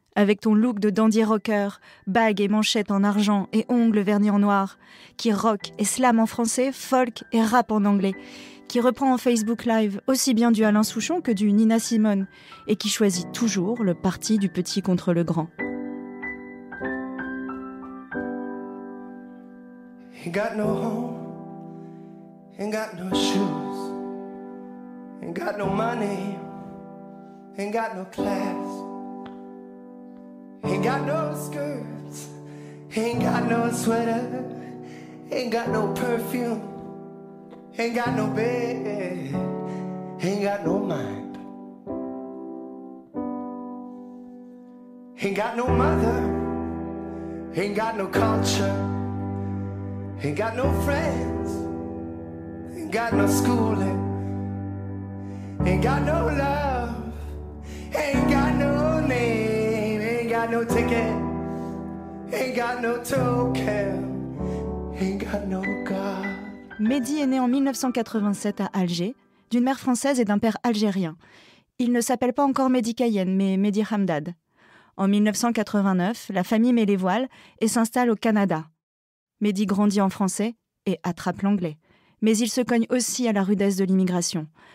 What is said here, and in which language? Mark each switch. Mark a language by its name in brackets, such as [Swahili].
[French] Avec ton look de dandy rocker, bague et manchette en argent et ongles vernis en noir, qui rock et slam en français, folk et rap en anglais, qui reprend en Facebook Live aussi bien du Alain Souchon que du Nina Simone, et qui choisit toujours le parti du petit contre le grand. [English] Ain't got no home, ain't got no shoes, ain't got no money, ain't got no class, ain't got no skirts, ain't got no sweater, ain't got no perfume, ain't got no bed, ain't got no mind, ain't got no mother, ain't got no culture. Ain't got no friends, ain't got no schooling, ain't got no love, ain't got no name, ain't got no ticket, ain't got no token, ain't got no God. [French] Mehdi est né en 1987 à Alger, d'une mère française et d'un père algérien. Il ne s'appelle pas encore Mehdi Cayenne, mais Mehdi Hamdad. En 1989, la famille met les voiles et s'installe au Canada. Mehdi grandit en français et attrape l'anglais. Mais il se cogne aussi à la rudesse de l'immigration.